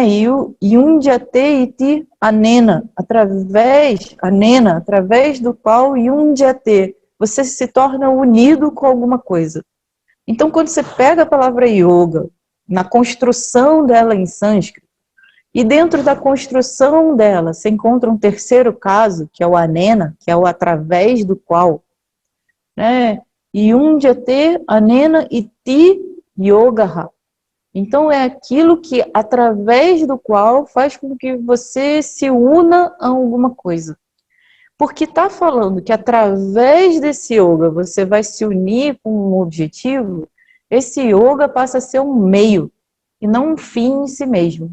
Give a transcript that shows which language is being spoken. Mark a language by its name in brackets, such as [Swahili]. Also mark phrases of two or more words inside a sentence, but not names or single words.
[Portuguese] E o [Sanskrit] Yundyate iti anena, [Portuguese] através do qual Yundyate, você se torna unido com alguma coisa. Então, quando você pega a palavra yoga, na construção dela em sânscrito, e dentro da construção dela, você encontra um terceiro caso, que é o anena, que é o através do qual, né? [Sanskrit] Yundyate anena iti yogaha. [Portuguese] Então, é aquilo que, através do qual, faz com que você se una a alguma coisa. Porque está falando que, através desse yoga, você vai se unir com um objetivo, esse yoga passa a ser um meio, e não um fim em si mesmo.